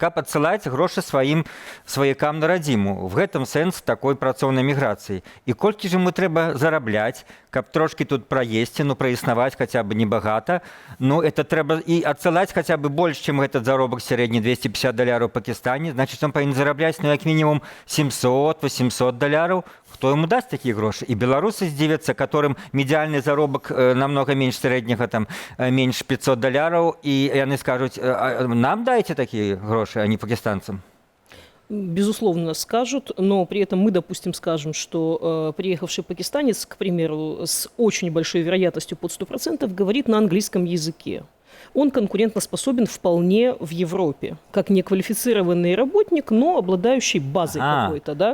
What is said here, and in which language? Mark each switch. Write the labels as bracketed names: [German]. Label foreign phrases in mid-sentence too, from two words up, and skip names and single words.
[Belarusian] Каб адсылаць грошы сваім сваякам на радзіму. В гэтым сэнс такой працоўнай міграцыі. І колькі ж ему трэба зарабляць, каб трошки тут праесці, праіснаваць хаця бы небагата. Это трэба і адсылаць хаця бы больш, чым этот заробак сярэдні 250 даляраў у Пакістане. Значыць, он павінен зарабляць, як мінімум 700-800 даляраў. Хто ему даст такія грошы? І беларусы здзівяцца, которым медыяльны заробак намного менш сярэдняга, менш 500 даляраў, і яны скажуць, нам дайце такія грошы, а не пакістанцам. [Russian] Безусловно, скажут, но при этом мы, допустим, скажем, что приехавший пакистанец, к примеру, с очень большой вероятностью под 100% говорит на английском языке. Он конкурентоспособен вполне в Европе, как неквалифицированный работник, но обладающий базой какой-то, да?